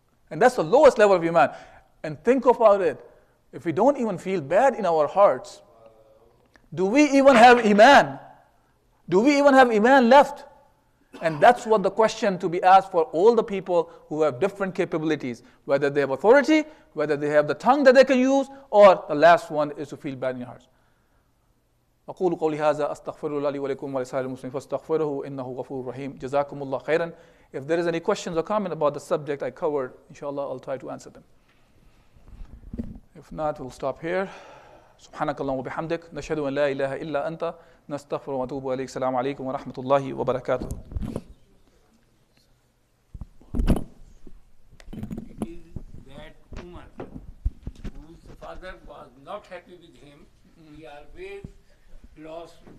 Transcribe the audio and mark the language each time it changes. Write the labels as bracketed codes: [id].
[en] And that's the lowest level of iman. And think about it. If we don't even feel bad in our hearts, do we even have iman? Do we even have iman left? And that's what the question to be asked for all the people who have different capabilities, whether they have authority, whether they have the tongue that they can use, or the last one is to feel bad in your hearts. [ar] أقول قولي هذا أستغفر الله لي ولكم ولسائر المسلمين فاستغفروه إنه غفور رحيم جزاكم الله خيرا. [en] If there is any questions or comment about the subject I covered, inshallah I'll try to answer them. If not, we'll stop here. [ar] سبحانك اللهم وبحمدك نشهد أن لا إله إلا أنت نستغفر ونتوب إليك. السلام عليكم ورحمة الله وبركاته. [en] It is that Umar, whose father was not happy with him, he always lost,